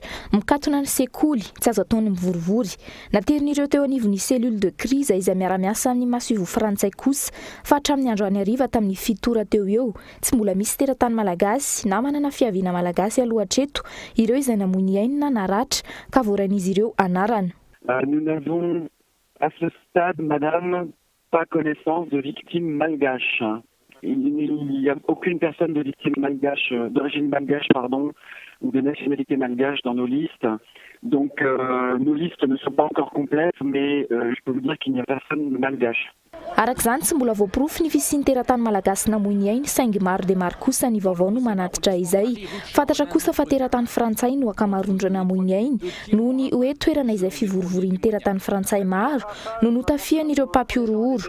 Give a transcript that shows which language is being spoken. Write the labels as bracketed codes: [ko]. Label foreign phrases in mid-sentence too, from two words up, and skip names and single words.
[mg] Mikatona ny sekoly tsy azo ataony mivorivory. Naterin'ireo teo anivon'ny [fr] cellule de crise [mg] izay miara-miasa amin'ny masivo frantsay kosa fa hatramin'ny androany hariva tamin'ny fitora teo eo tsy mbola misy teratany malagasy na manana fiaviana malagasy aloha hatreto ireo izay namoy ainy na naratra ka voaran'izy ireo anarana. [fr] Nous n'avons à ce stade, madame, pas connaissance de victimes malgaches. Il n'y a aucune personne de victime malgache, d'origine malgache, pardon, ou de nationalité malgache dans nos listes. Donc, nos listes ne sont pas encore complètes, mais je peux vous dire qu'il n'y a personne malgache. [mg] Araka izany tsy mbola voaporofo ny fisian'ny teratany malagasy namoy ainy saingy maro dia maro kosa ny vaovao no manatitra izay. Fantatra kosa fa teratany frantsay no akamarondrana namoy ainy noho ny hoe toerana izay fivorovorian'ny teratany frantsay maro no notafian'ireo mpampiorohoro.